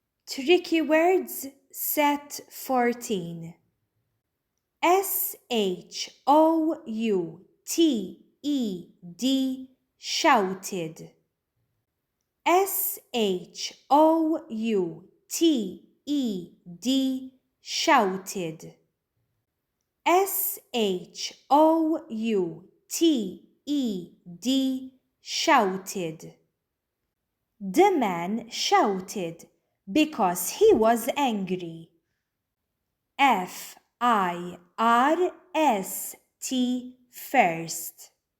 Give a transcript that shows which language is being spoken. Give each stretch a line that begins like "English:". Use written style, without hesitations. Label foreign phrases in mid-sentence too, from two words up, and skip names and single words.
English: Tricky words set 14. S-H-O-U-T-E-D, shouted. S-H-O-U-T-E-D, shouted. S-H-O-U-T-E-D, shouted. The man shouted because he was angry. F-I-R-S-T, first.